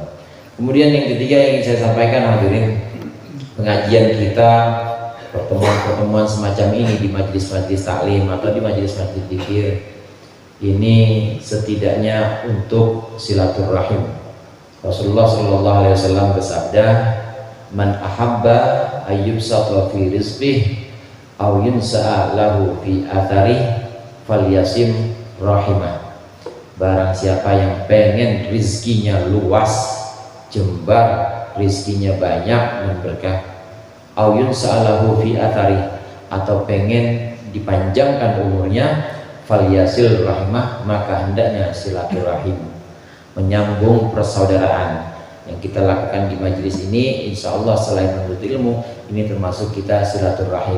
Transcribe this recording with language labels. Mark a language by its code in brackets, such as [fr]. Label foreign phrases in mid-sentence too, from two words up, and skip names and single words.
[id] Kemudian yang ketiga yang ingin saya sampaikan hadirin, pengajian kita, pertemuan-pertemuan semacam ini di majelis-majelis taklim atau di majelis-majelis dzikir ini setidaknya untuk silaturahim. [ar] رسول الله صلى الله عليه وسلم bersabda, "من أحب أن يبسط في رزقه أو ينسأ له في أثره فليصل رحمه." [id] Barang siapa yang pengen rizkinya luas, jembar, rizkinya banyak dan berkah, [ar] أو ينسأ له في أثره, [id] atau pengen dipanjangkan umurnya, [ar] فليصل رحمه, [id] maka hendaknya silaturahim, menyambung persaudaraan. Yang kita lakukan di majelis ini, [ar] إن شاء الله [id] selain menuntut ilmu, ini termasuk kita silaturahim.